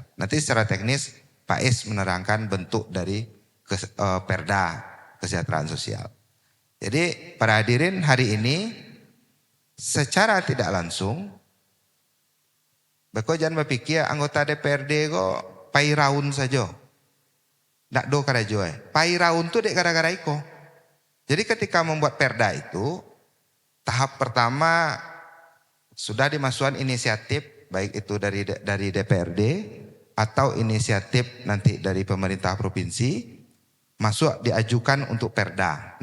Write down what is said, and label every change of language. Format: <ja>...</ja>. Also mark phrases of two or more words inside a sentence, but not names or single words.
<id>Nanti secara teknis Pak Is menerangkan bentuk dari Perda kesejahteraan sosial. Jadi para hadirin, hari ini secara tidak langsung, beko jangan berpikir anggota DPRD</id> <min>kok pai raun</min> <id>saja.</id> <min>Ndak do karajo. Pai raun tuh dek gara-gara iko.</min> <id>Jadi ketika membuat Perda itu, tahap pertama sudah dimasukkan inisiatif, baik itu dari DPRD atau inisiatif nanti dari pemerintah provinsi, masuk diajukan untuk Perda.</id>